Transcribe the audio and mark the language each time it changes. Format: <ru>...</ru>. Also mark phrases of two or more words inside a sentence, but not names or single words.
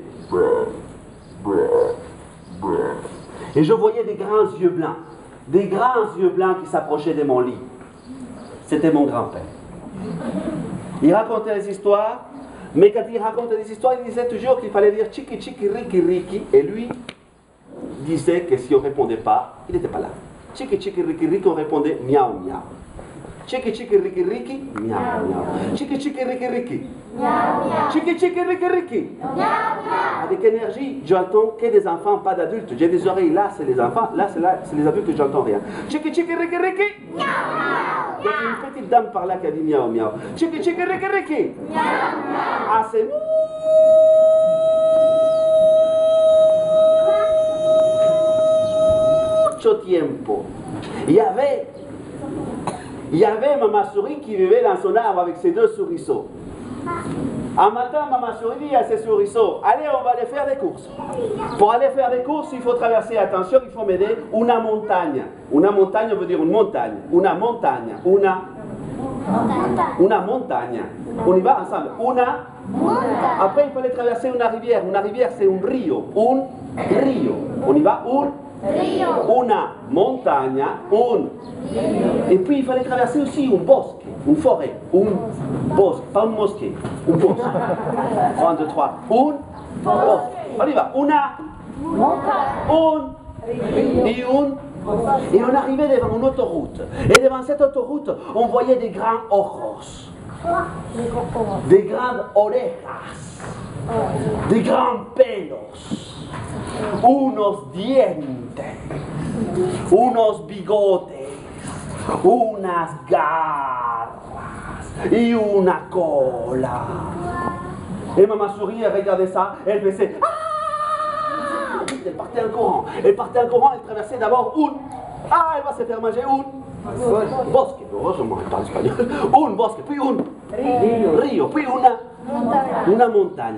<fr>Et je voyais des grands yeux blancs. des grands yeux blancs qui s'approchaient de mon lit. C'était mon grand-père. Il racontait des histoires, mais quand il racontait des histoires, il disait toujours qu'il fallait dire chiki chiki riki riki, et lui disait que si on ne répondait pas, il n'était pas là. Chiki chiki riki riki, on répondait miaou miaou. Chiki chiki riki riki, miaou miaou. Chiki chiki riki riki, miaou miaou. Chiki chiki riki riki, miaou miaou. Avec énergie, j'entends que des enfants, pas d'adultes. J'ai des oreilles, là c'est les enfants, là c'est les adultes, j'entends rien. Chiki chiki riki riki, miaou miaou. Il y a une petite dame par là qui a dit miaou miaou. Chiki chiki riki riki, miaou miaou. Ah c'est</fr> <es>mucho tiempo.</es> <fr>Il y avait Maman Souris qui vivait dans son arbre avec ses 2 souriceaux. Un matin, Maman Souris dit à ses souriceaux, allez, on va aller faire des courses. Pour aller faire des courses, il faut traverser, attention, il faut m'aider, una montagne. Una montagne veut dire une montagne. Una montagne. Una montagne. On y va ensemble. Una montagne. Après, il fallait traverser une rivière. Une rivière, c'est un rio. Un rio. On y va. Un rio. Una montagne. Un. Et puis, il fallait traverser aussi un bosque, une forêt. Un bosque. Pas une mosquée. Un bosque. 1, 2, 3. Un bosque. On y va. Una montagne. Et on arrivait devant une autoroute. Et devant cette autoroute, on voyait des grands ojos. Des grandes orejas. Des grands pelos.</fr> <es>Unos dientes. Unos bigotes. Unas garras. Y una cola.</es> <fr>Et Maman Souris, elle regardait ça, elle faisait elle partait en courant. Elle partait en courant, elle traversait d'abord elle va se faire manger bosque. Heureusement, elle parle espagnol. Un bosque, puis un rio, puis una montagne.</fr>